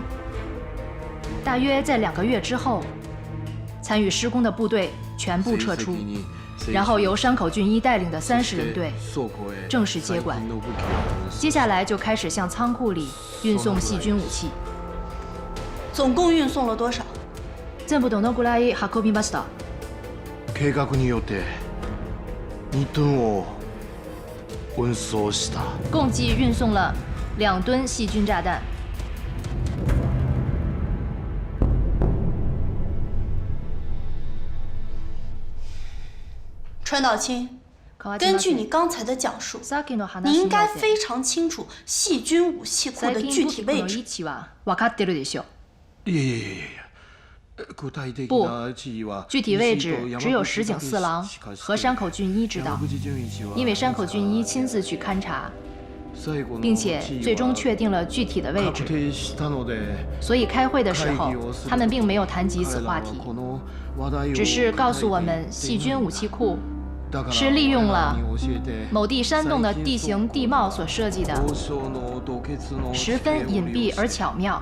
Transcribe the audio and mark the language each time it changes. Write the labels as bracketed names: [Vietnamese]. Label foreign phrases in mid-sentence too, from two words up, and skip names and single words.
[Chinese] 大约在2个月之后，参与施工的部队全部撤出，然后由山口俊一带领的30人队正式接管。接下来就开始向仓库里运送细菌武器。总共运送了多少？ [Japanese] 全部どのくらい運びました？計画によって2吨を運送した。 [Chinese] 共计运送了2吨细菌炸弹。川岛清，根据你刚才的讲述，你应该非常清楚细菌武器库的具体位置。 [Japanese] 分かってるでしょ？いやいやいやいや。 [Chinese] 不，具体位置只有石井四郎和山口俊一知道，因为山口俊一亲自去勘察，并且最终确定了具体的位置。所以开会的时候，他们并没有谈及此话题，只是告诉我们细菌武器库是利用了某地山洞的地形地貌所设计的，十分隐蔽而巧妙。